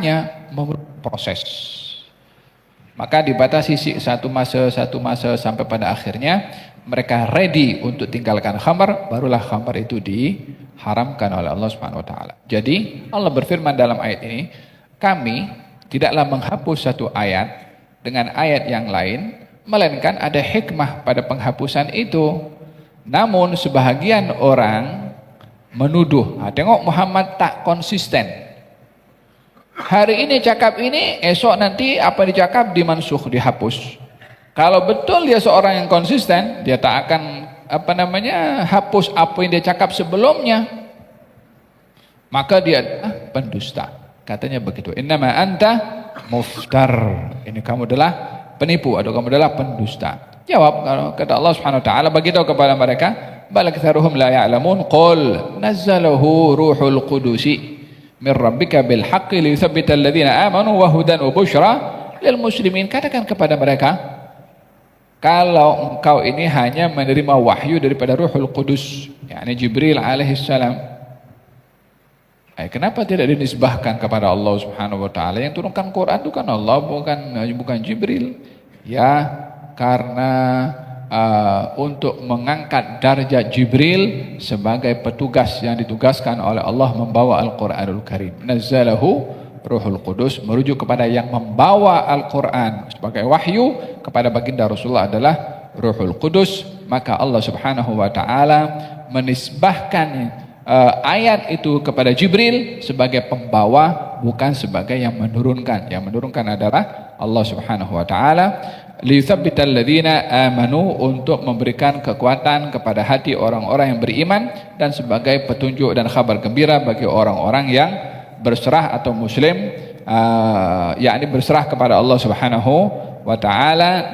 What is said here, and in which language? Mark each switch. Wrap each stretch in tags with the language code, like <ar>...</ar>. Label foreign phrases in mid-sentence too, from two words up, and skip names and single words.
<ms>Untuk mengharamkannya proses. Maka dibatasi satu masa sampai pada akhirnya mereka ready untuk tinggalkan khamar, barulah khamar itu diharamkan oleh</ms> <ar>الله سبحانه وتعالى.</ar> <ms>Jadi Allah berfirman dalam ayat ini, kami tidaklah menghapus satu ayat dengan ayat yang lain, melainkan ada hikmah pada penghapusan itu. Namun sebahagian orang menuduh, tengok Muhammad tak konsisten. Hari ini cakap ini, esok nanti apa dicakap dimansuh, dihapus. Kalau betul dia seorang yang konsisten, dia tak akan hapus apa yang dia cakap sebelumnya. Maka dia adalah pendusta. Katanya begitu.</ms> <ar>إنما أنت مفتر.</ar> <ms>Ini kamu adalah penipu atau kamu adalah pendusta. Jawab, kalau kata</ms> <ar>الله سبحانه وتعالى,</ar> <ms>beritahu kepada mereka,</ms> <ar>بل أكثرهم لا يعلمون قل نزله روح القدس من ربك بالحق ليثبت الذين آمنوا وهدى وبشرى للمسلمين.</ar> <ms>Katakan kepada mereka, kalau engkau ini hanya menerima wahyu daripada Ruhul Qudus, yakni Jibril alaihissalam, kenapa tidak dinisbahkan kepada</ms> <ar>الله سبحانه وتعالى?</ar> <ms>Yang turunkan Quran itu kan Allah, bukan Jibril. Ya, karena untuk mengangkat darjat Jibril sebagai petugas yang ditugaskan oleh Allah membawa Al-Quranul Karim.</ms> <ar>نزله روح القدس,</ar> <ms>merujuk kepada yang membawa Al-Quran sebagai wahyu kepada baginda Rasulullah adalah Ruhul Qudus. Maka</ms> <ar>الله سبحانه وتعالى</ar> <ms>menisbahkan ayat itu kepada Jibril sebagai pembawa, bukan sebagai yang menurunkan. Yang menurunkan adalah</ms> <ar>الله سبحانه وتعالى. ليثبت الذين آمنوا,</ar> <ms>untuk memberikan kekuatan kepada hati orang-orang yang beriman dan sebagai petunjuk dan kabar gembira bagi orang-orang yang berserah atau muslim, yakni berserah kepada</ms> <ar>الله سبحانه وتعالى.</ar>